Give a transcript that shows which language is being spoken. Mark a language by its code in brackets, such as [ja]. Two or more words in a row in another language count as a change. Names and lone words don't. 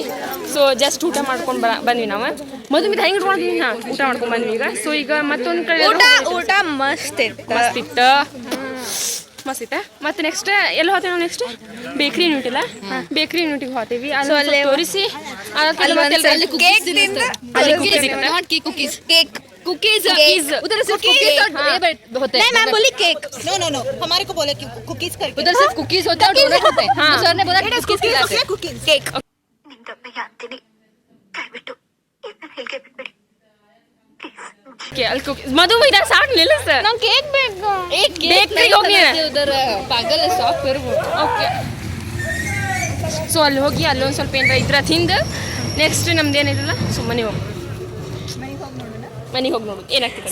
[en] so just [kn] ಊಟ ಮಾಡ್ಕೊಂಡು ಬಂದ್ವಿ ನಾವು. ಮಧುಮಿತ ಹೆಂಗೆ ಇಟ್ಕೊಂಡಿದ್ವಿ? ಹಾಂ, ಊಟ ಮಾಡ್ಕೊಂಡು ಬಂದ್ವಿ ಈಗ. ಸೊ ಈಗ ಮತ್ತೊಂದು ಕಡೆ ಊಟ ಮಸ್ತ್ ಇತ್ತು. ಮಸ್ತ್ ಇತ್ತ. ಮತ್ತೆ ನೆಕ್ಸ್ಟ್ ಎಲ್ಲಿ ಹೋಗ್ತೇವೆ ನಾವು? ನೆಕ್ಸ್ಟ್ ಬೇಕ್ರಿ ಯೂನಿಟಿಲ್ಲ, ಬೇಕ್ರಿ ಯೂನಿಟಿಗೆ ಹೋಗ್ತೀವಿ. ಅಲ್ಲಿ ತೋರಿಸಿ [hi] कुकीज उधर सिर्फ होते हैं. मैम बोली केक. नो हमारे को बोले कुकीज करके. उधर सिर्फ कुकीज होते हैं और डोनट होते हैं. हाँ, सर ने बोला कुकीज खिलाते हैं. केक. [kn] ಮಧುಮಿತ ಸಾಕು ನಿಲ್ಲಿಸ. ನಂಗೆ ಕೇಕ್ ಬೇಕು. ಬೇಕ್ರಿಗೆ ಹೋಗಿ ಉದರ ಪಾಗಲ್ ಸಾಫ್ಟ್ ಇರ್ಬೋದು. ಓಕೆ. ಸೊ ಅಲ್ಲಿ ಹೋಗಿ ಅಲ್ಲೊಂದು ಸ್ವಲ್ಪ ಏನಾರ ಇದ್ರ ತಿಂದು ನೆಕ್ಸ್ಟ್ ನಮ್ದು ಏನಿರಲ್ಲ ಸೊ ಮನೆಗೆ ಹೋಗಿ ನೋಡೋದು ಏನಾಗ್ತದೆ.